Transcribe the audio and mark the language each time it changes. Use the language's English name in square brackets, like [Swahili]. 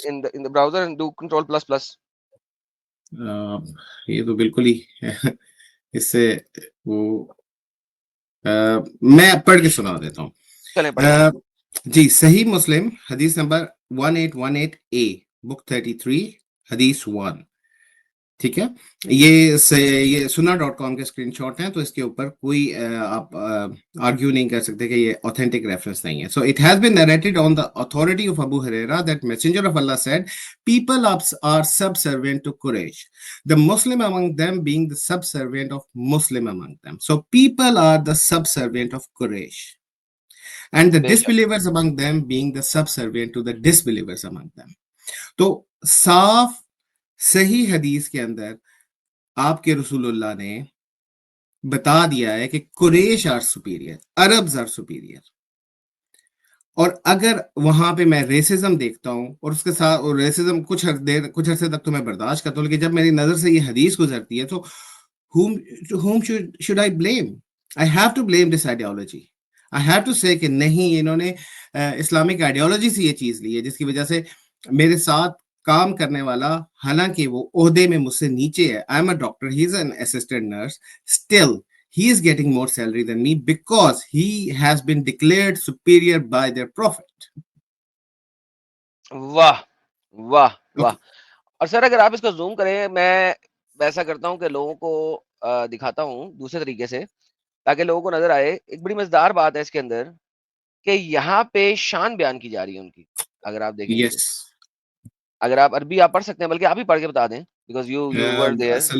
[English] The browser and do control plus plus. [Urdu] یہ تو بالکل ہی اس سے وہ میں پڑھ کے سنا دیتا ہوں. چلیں پڑھیں. جی, صحیح مسلم حدیث نمبر 1818A, بک 33, حدیث 1. ٹھیک ہے, یہ sunnah.com کے اسکرین شاٹ ہیں, تو اس کے اوپر کوئی آپ آرگیو نہیں کر سکتے کہ یہ authentic reference نہیں ہے. [English] So it has been narrated on the authority of Abu Huraira that Messenger of Allah said, people are subservient to Quraysh, the Muslim among them being the subservient of Muslim among them. So people are the subservient of Quraysh, and the disbelievers among them being the subservient to the disbelievers among them. [Urdu] تو صاف صحیح حدیث کے اندر آپ کے رسول اللہ نے بتا دیا ہے کہ قریش [English] Are superior, Arabs are superior. [Urdu] اور اگر وہاں پہ میں ریسزم دیکھتا ہوں, اور اس کے ساتھ ریسزم کچھ عرصے تک تو میں برداشت کرتا ہوں, لیکن جب میری نظر سے یہ حدیث گزرتی ہے تو [English] whom should I blame? I have to blame this ideology. I have to say [Urdu] کہ نہیں, انہوں نے اسلامک آئیڈیالوجی سے یہ چیز لی ہے جس کی وجہ سے میرے ساتھ کام کرنے والا, حالانکہ وہ عہدے میں مجھ سے نیچے ہے, [English] I am a doctor, he is an assistant nurse, still he is getting more salary than me because he has been declared superior by their prophet. [Urdu] واہ واہ واہ. اور سر اگر آپ اس کو زوم کریں, میں ایسا کرتا ہوں کہ لوگوں کو دکھاتا ہوں دوسرے طریقے سے تاکہ لوگوں کو نظر آئے. ایک بڑی مزیدار بات ہے اس کے اندر کہ یہاں پہ شان بیان کی جا رہی ہے ان کی. اگر آپ دیکھیں گے, اگر آپ عربی آپ پڑھ سکتے ہیں, بلکہ آپ ہی پڑھ کے بتا دیں [English] Because you were there.